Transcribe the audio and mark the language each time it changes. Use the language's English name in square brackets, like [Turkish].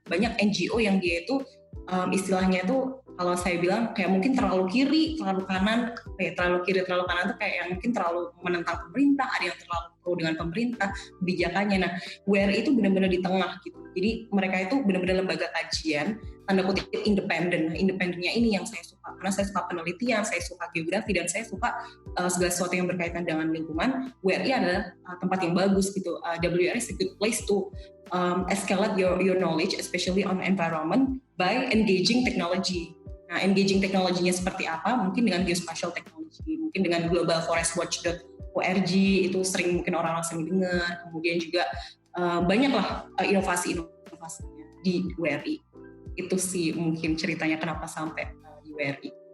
[Indonesian] Banyak NGO yang dia itu istilahnya itu kalau saya bilang kayak mungkin terlalu kiri, terlalu kanan, terlalu kiri, terlalu kanan tuh kayak yang mungkin terlalu menentang pemerintah, ada yang terlalu pro dengan pemerintah, kebijakannya. Nah, WRI itu benar-benar di tengah gitu. Jadi mereka itu benar-benar lembaga kajian, tanda kutip independen. Nah, independennya ini yang saya suka, karena saya suka penelitian, saya suka geografi, dan saya suka segala sesuatu yang berkaitan dengan lingkungan. WRI adalah tempat yang bagus gitu. [English] WRI is a good place to escalate your knowledge, especially on environment, by engaging technology. [Indonesian] Nah, engaging teknologinya seperti apa? Mungkin dengan geospatial technology, mungkin dengan globalforestwatch.org itu sering mungkin orang-orang sering dengar. Kemudian juga banyaklah inovasi-inovasinya di WRI. Itu sih mungkin ceritanya kenapa sampai di WRI.